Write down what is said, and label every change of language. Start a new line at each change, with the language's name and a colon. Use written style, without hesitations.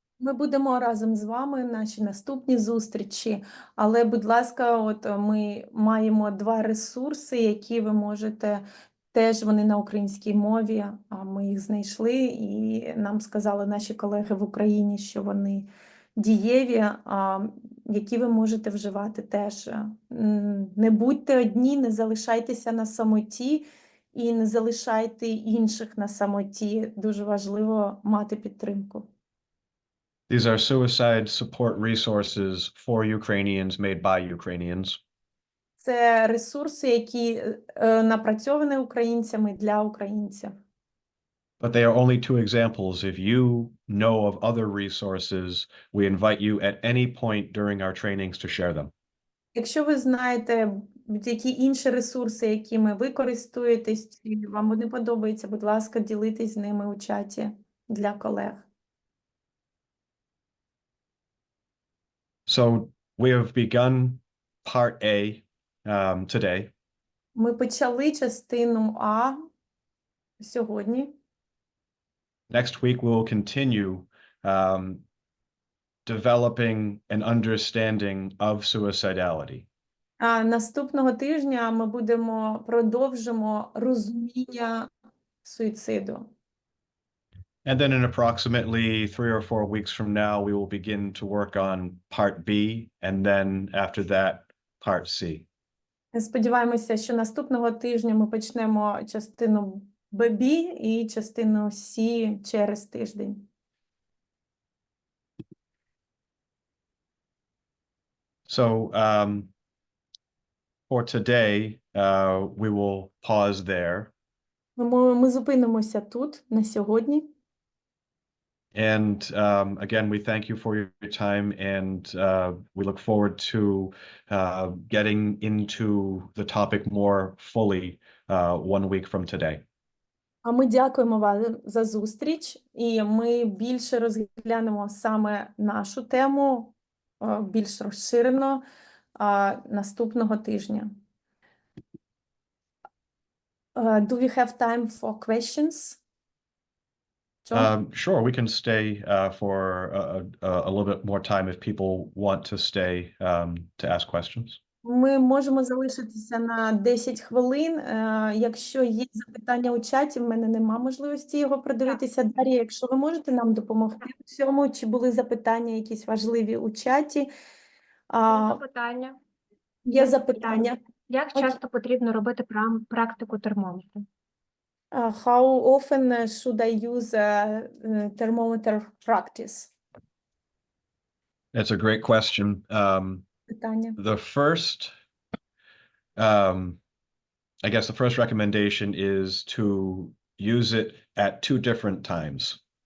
Ukrainian: Ми будемо разом з вами наші наступні зустрічі, але, будь ласка, от ми маємо 2 ресурси, які ви можете, теж вони на українській мові, ми їх знайшли, і нам сказали наші колеги в Україні, що вони дієві, які ви можете вживати теж. Не будьте одні, не залишайтеся на самоті і не залишайте інших на самоті. Дуже важливо мати підтримку.
English: These are suicide support resources for Ukrainians made by Ukrainians.
Ukrainian: Це ресурси, які напрацьовані українцями для українців.
English: But they are only 2 examples. If you know of other resources, we invite you at any point during our trainings to share them.
Ukrainian: Якщо ви знаєте які інші ресурси, якими ви користуєтесь, і вам вони подобаються, будь ласка, ділитесь з ними у чаті для колег.
English: So we have begun part A today.
Ukrainian: Ми почали частину А сьогодні.
English: Next week, we will continue developing an understanding of suicidality.
Ukrainian: А наступного тижня ми продовжимо розуміння суїциду.
English: And then in approximately 3 or 4 weeks from now, we will begin to work on part B, and then after that, part C.
Ukrainian: Сподіваємося, що наступного тижня ми почнемо частину ББ і частину С через тиждень.
English: So for today, we will pause there.
Ukrainian: Ми зупинимося тут на сьогодні.
English: And again, we thank you for your time, and we look forward to getting into the topic more fully 1 week from today.
Ukrainian: А ми дякуємо вам за зустріч, і ми більше розглянемо саме нашу тему, більш розширено наступного тижня.
English: Do we have time for questions?
Ukrainian: Що?
English: Sure, we can stay for a little bit more time if people want to stay to ask questions.
Ukrainian: Ми можемо залишитися на 10 хвилин. Якщо є запитання у чаті, в мене нема можливості його продивитися. Дар'я, якщо ви можете нам допомогти у цьому, чи були запитання якісь важливі у чаті? Є запитання. Є запитання. Як Окей. часто потрібно робити практику термометру?
English: How often should I use thermometer practice? That's a great question.
Ukrainian: Питання.
English: The first, I guess the first recommendation is to use it at 2 different times.